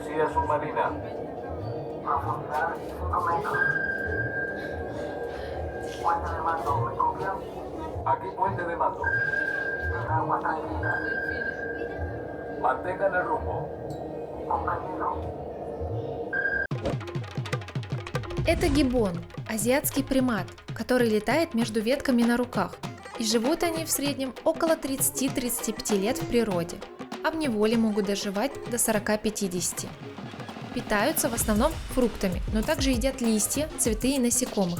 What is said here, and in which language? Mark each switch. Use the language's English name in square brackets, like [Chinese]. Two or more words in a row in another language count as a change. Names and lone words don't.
[Spanish] submarina. Profundidad 5 metros. Puente de mando, ¿me copian? Aquí puente de mando. En agua tranquila. Mantengan el rumbo. Comprendido. [Russian] Это гиббон, азиатский примат, который летает между ветками на руках. И живут они в среднем около 30-35 лет в природе, а в неволе могут доживать до 40-50. Питаются в основном фруктами, но также едят листья, цветы и насекомых.